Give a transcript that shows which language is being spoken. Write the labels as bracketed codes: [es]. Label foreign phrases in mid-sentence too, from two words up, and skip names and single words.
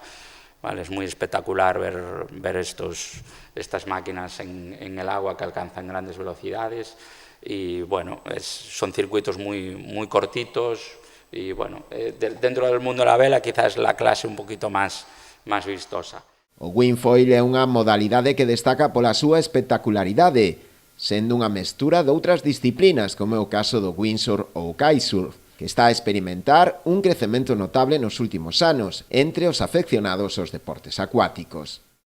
[es] Vale, es muy espectacular ver estas máquinas en el agua que alcanzan grandes velocidades. Y bueno, son circuitos muy cortitos y bueno, dentro del mundo de la vela quizás la clase un poquito más vistosa. [gl] O Windfoil é unha modalidade que destaca pola súa espectacularidade, sendo unha mestura de outras disciplinas como é o caso do windsurf ou kitesurf, que está a experimentar un crecemento notable nos últimos anos entre os afeccionados aos deportes acuáticos.